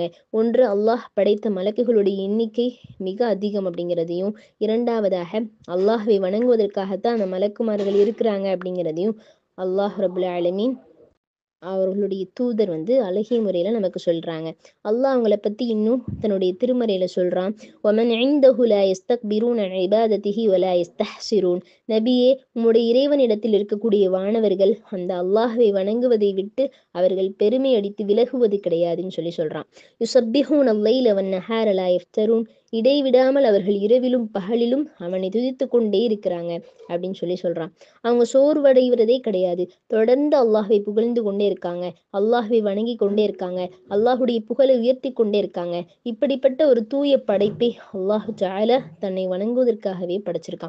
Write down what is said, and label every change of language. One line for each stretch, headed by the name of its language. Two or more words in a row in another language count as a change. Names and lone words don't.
Tamil: ஒன்று, அல்லாஹ் படைத்த மலக்குகளுடைய எண்ணிக்கை மிக அதிகம் அப்படிங்கிறதையும், இரண்டாவதாக அல்லாஹ்வை வணங்குவதற்காகத்தான் அந்த மலக்குமார்கள் இருக்கிறாங்க அப்படிங்கிறதையும் அல்லாஹ்
Arabic: رب العالمين
Tamil: அவர்களுடைய தூதர் அழகிய முறையில நமக்கு சொல்றாங்க. அல்லாஹ் அவங்கள பத்தி இன்னும் தன்னுடைய திருமறையில சொல்றான்,
Arabic: وَمَنْ عِنْدَهُ لَا يَسْتَكْبِرُونَ عَنْ عِبَادَتِهِ وَلَا يَسْتَحْسِرُونَ.
Tamil: நபியே, உம்முடைய இறைவனிடத்தில் இருக்கக்கூடிய வானவர்கள் அந்த அல்லாஹ்வை வணங்குவதை விட்டு அவர்கள் பெருமை அடித்து விலகுவது கிடையாதுன்னு சொல்றான்.
Arabic: يُسَبِّحُونَ اللَّيْلَ وَالنَّهَارَ لَا يَفْتَرُونَ.
Tamil: இடைவிடாமல் அவர்கள் இரவிலும் பகலிலும் அவனை துதித்து கொண்டே இருக்கிறாங்க அப்படின்னு சொல்றான். அவங்க சோர்வடைவதே கிடையாது. தொடர்ந்து அல்லாஹ்வை புகழ்ந்து கொண்டே இருக்காங்க, அல்லாஹ்வை வணங்கி கொண்டே இருக்காங்க, அல்லாஹுடைய புகழை உயர்த்தி கொண்டே இருக்காங்க. இப்படிப்பட்ட ஒரு தூய படைப்பை
Arabic: الله تعالى
Tamil: தன்னை வணங்குவதற்காகவே படைச்சிருக்கான்.